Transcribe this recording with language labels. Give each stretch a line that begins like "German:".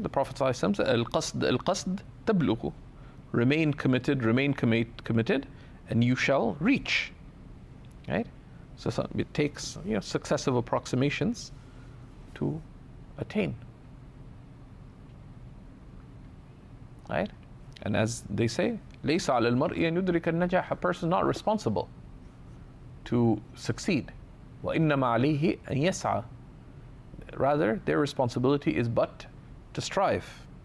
English: The Prophet ﷺ said,
Arabic: Al-qasd tablughu.
English: Remain committed, and you shall reach, right? So it takes, successive approximations to attain, right? And as they say,
Arabic: ليس على المرء أن يدرك النجاح.
English: A person is not responsible to succeed.
Arabic: وإنما عليه أن يسعى.
English: Rather, their responsibility is but to strive.